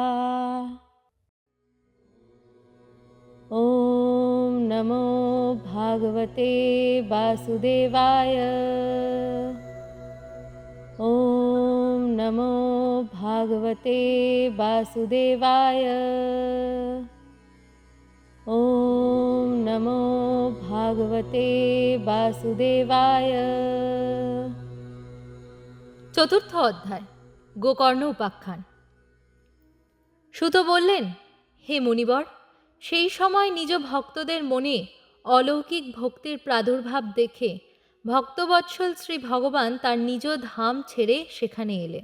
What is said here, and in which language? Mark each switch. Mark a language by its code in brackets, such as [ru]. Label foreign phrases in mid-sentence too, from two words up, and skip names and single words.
[sa] ॐ नमो भागवते वासुदेवाय। ॐ नमो भागवते वासुदेवाय। ॐ नमो भागवते वासुदेवाय। [bn] চতুর্থ অধ্যায় গোকর্ণ উপাখ্যান। সুত বললেন, হে মুনিবর, সেই সময় নিজ ভক্তদের মনে অলৌকিক ভক্তির প্রাদুর্ভাব দেখে ভক্তবৎসল শ্রী ভগবান তার নিজ ধাম ছেড়ে সেখানে এলেন।